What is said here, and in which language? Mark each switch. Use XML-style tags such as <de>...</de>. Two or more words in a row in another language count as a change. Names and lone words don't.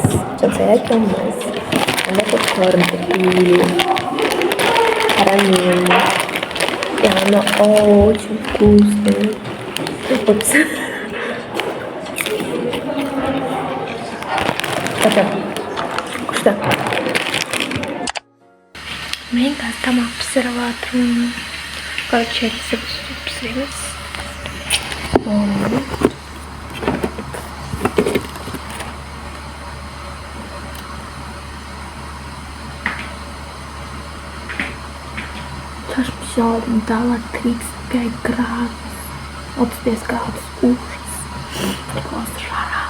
<ru>Сейчас я без. Она попкорн купили. Карамельный. И она очень вкусная. Упс. Что?</ru> <kk>Мен қазір пісіріп жатырмын. Короче, рисі пісіреміз.</kk> <ru>Сейчас все дала 35 градусов. 35 градусов. Ужас. Просто жара.</ru>